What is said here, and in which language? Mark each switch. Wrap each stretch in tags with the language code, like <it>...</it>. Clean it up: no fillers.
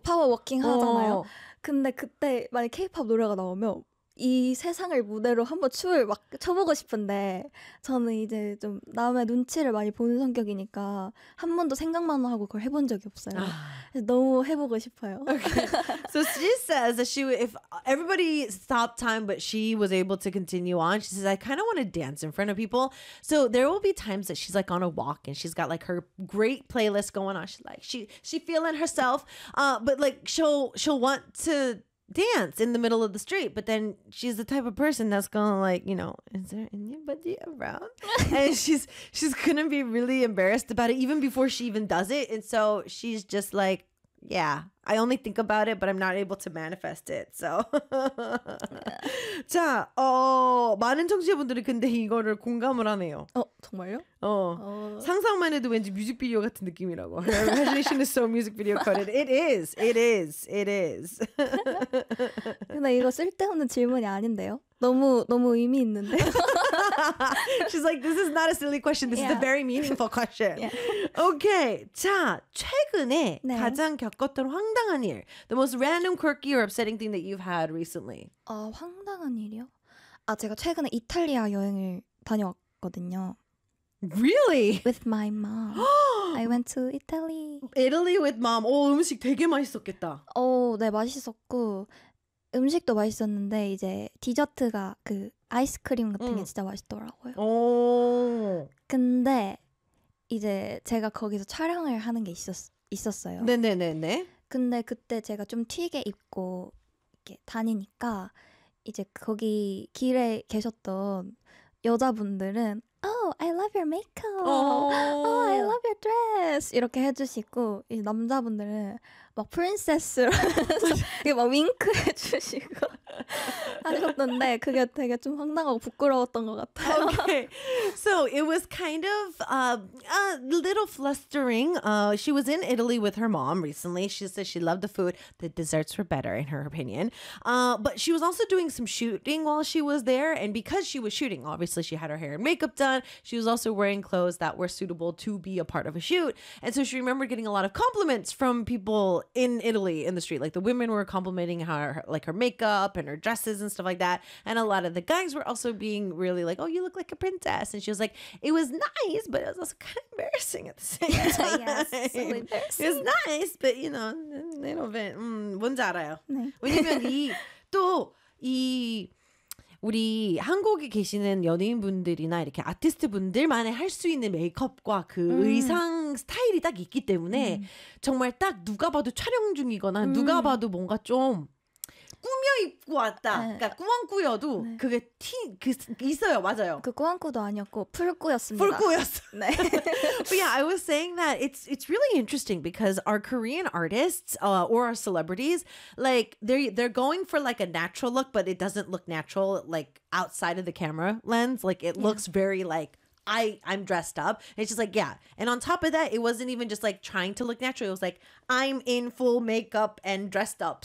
<ko>파워워킹 하잖아요. 오. 근데 그때 만약 K-POP 노래가 나오면 이 세상을 무대로 한번 춤을 막 춰보고 싶은데 저는 이제 좀 남의 눈치를 많이 보는 성격이니까 한 번도 생각만 하고 그걸 해본 적이 없어요. 아. 그래서 너무 해보고 싶어요.</ko> <en>Okay. So she says that she would, if everybody stopped time but she was able to continue on, she says, I kind of want to dance in front of people. So there will be times that she's like on a walk and she's got like her great playlist going on. She's like, she feeling herself, but like she'll want to dance in the middle of the street, but then she's the type of person that's gonna like, you know, is there anybody around? And she's gonna be really embarrassed about it even before she even does it. And so she's just like, yeah, I only think about it, but I'm not able to manifest it.</en> <ko>So, 자, 많은 청취자분들이 근데 이거를 공감을 하네요. 정말요? 상상만 해도 왠지 뮤직비디오 같은 느낌이라고.</ko> <en>Her imagination is so music video coded. It is.</en> <ko>근데 이거 쓸데없는 질문이 아닌데요? 너무 의미 있는데.</ko> <en>She's like, this is not a silly question. This is a very meaningful question. Yeah.</en> <ko>Okay. 자, 최근에 네. 가장 겪었던 황당한 일.</ko> <en>The most random, quirky, or upsetting thing that you've had recently.</en> <ko>황당한 일이요? 아, 제가 최근에 이탈리아 여행을 다녀왔거든요.</ko> <en>Really? With my mom. I went to Italy. Italy with mom.</en> <ko>음식 되게 맛있었겠다. 네, 맛있었고. 음식도 맛있었는데 이제 디저트가 그 아이스크림 같은 게 진짜 맛있더라고요. 오. 근데 이제 제가 거기서 촬영을 하는 게 있었어요. 네. 근데 그때 제가 좀 튀게 입고 이렇게 다니니까 이제 거기 길에 계셨던 여자분들은</ko> <en>Oh, I love your makeup. Oh, I love your dress.</en> <ko>이렇게 해주시고 이 남자분들은 막 프린세스라서 막 윙크해주시고 하셨는데 그게 되게 좀 황당하고 부끄러웠던 것 같아요.</ko> <en>Okay, so it was kind of a little flustering. She was in Italy with her mom recently. She said she loved the food. The desserts were better, in her opinion. But she was also doing some shooting while she was there, and because she was shooting, obviously she had her hair and makeup done. She was also wearing clothes that were suitable to be a part of a shoot. And so she remembered getting a lot of compliments from people in Italy in the street. Like the women were complimenting her makeup and her dresses and stuff like that. And a lot of the guys were also being really like, oh, you look like a princess. And she was like, it was nice, but it was also kind of embarrassing at the same time. Yes, so embarrassing. It was nice, but you know, a little bit.</en> <ko>뭔지 알아요. 왜냐면 또 이 우리 한국에 계시는 연예인분들이나 이렇게 아티스트분들만의 할 수 있는 메이크업과 그 의상 스타일이 딱 있기 때문에 정말 딱 누가 봐도 촬영 중이거나 누가 봐도 뭔가 좀 꾸며 입고 왔다. 네. 그러니까 꾸안꾸여도 네. 그게 있어요. 맞아요. 그 꾸안꾸도 아니었고 풀꾸였습니다. 풀꾸였어. 네.</ko> <en>But yeah, I was saying that it's really interesting because our Korean artists or our celebrities, like they're going for like a natural look, but it doesn't look natural like outside of the camera lens. Like it looks very like I'm dressed up. And it's just like, yeah. And on top of that, it wasn't even just like trying to look natural. It was like, I'm in full makeup and dressed up.</en>